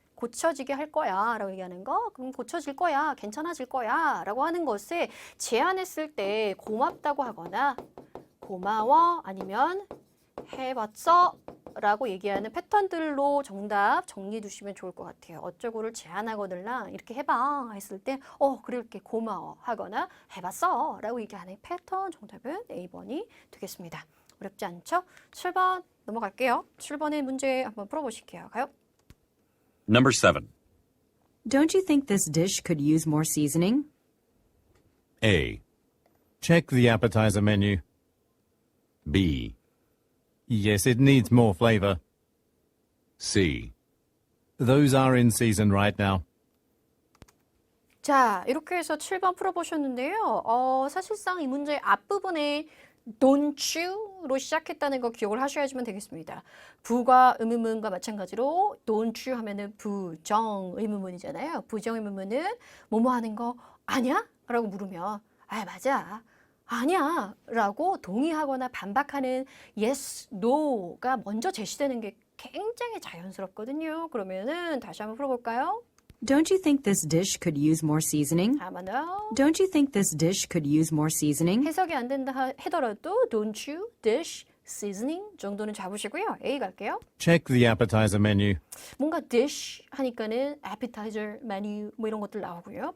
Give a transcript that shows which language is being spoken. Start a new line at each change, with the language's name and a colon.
Korean: 고쳐지게 할 거야 라고 얘기하는 거. 그럼 고쳐질 거야, 괜찮아질 거야 라고 하는 것을 제안했을 때 고맙다고 하거나 고마워 아니면 해봤어 라고 얘기하는 패턴들로 정답 정리해 두시면 좋을 것 같아요. 어쩌고를 제안하거나 이렇게 해봐 했을 때 그렇게 고마워 하거나 해봤어 라고 얘기하는 패턴 정답은 A번이 되겠습니다. 어렵지 않죠? 7번 넘어갈게요. 7번의 문제 한번 풀어보실게요. 가요.
English: Number 7. Don't you think this dish could use more seasoning? A. Check the appetizer menu. B. Yes, it needs more flavor. C. Those are in season right now.
Korean: 자, 이렇게 해서 7번 풀어보셨는데요. 사실상 이 문제 앞부분에
English: don't you
Korean: 로 시작했다는 거 기억을 하셔야지만 되겠습니다. 부가 의문문과 마찬가지로
English: don't you
Korean: 하면은 부정 의문문이잖아요. 부정 의문문은 뭐뭐 하는 거 아니야? 라고 물으면 맞아. 아니야 라고 동의하거나 반박하는 yes, no가 먼저 제시되는 게 굉장히 자연스럽거든요. 그러면은 다시 한번 풀어볼까요?
English: Don't you think this dish could use more seasoning?
Korean: 한번 더.
English: Don't you think this dish could use more seasoning?
Korean: 해석이 안 된다 하더라도
English: don't you, dish, seasoning
Korean: 정도는 잡으시고요. A 갈게요.
English: Check the appetizer menu.
Korean: 뭔가 dish 하니까는 appetizer, menu 뭐 이런 것들 나오고요.